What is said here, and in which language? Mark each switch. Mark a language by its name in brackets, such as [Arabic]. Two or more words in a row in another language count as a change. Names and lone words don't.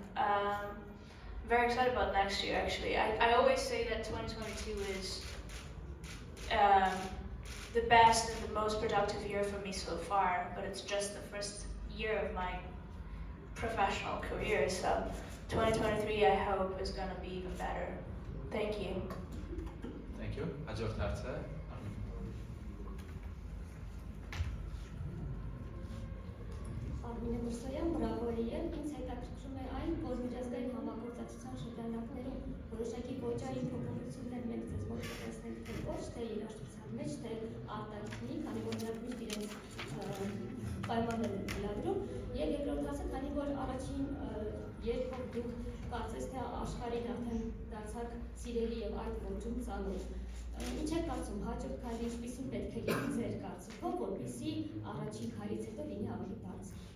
[English] Very excited about next year, actually. I always say that 2022 is the best and the most productive year for me so far, but it's just the first year of my professional career, so 2023 I hope is gonna be even better. Thank you. Thank you. [Armenian] Հաջորդ հարցը։ Արմինե Մուրսոյան, բրավոյի եմ, ինձ հետաքրքրում է այն, որ միջազգային համագործակցության շրջանակներում որոշակի ոճային փոփոխություններ մենք ձեզ մոտ կտեսնենք, թե ոչ, թե երաժշտության մեջ, թե արտաքինի, քանի որ նրանք միշտ իրենց պայմաններ են լավրում, եւ երկրորդ հարցը, քանի որ առաջին երբով դուք կարծես թե աշխարհին արդեն դարձաք սիրելի եւ այդ ոճում ծանոթ, ինչ եք կարծում, հաջորդ քայլը ինչպիսին պետք է լինի ձեր կարծիքով, որպեսզի առաջին քայլից հետո լինի ավելի բարձր։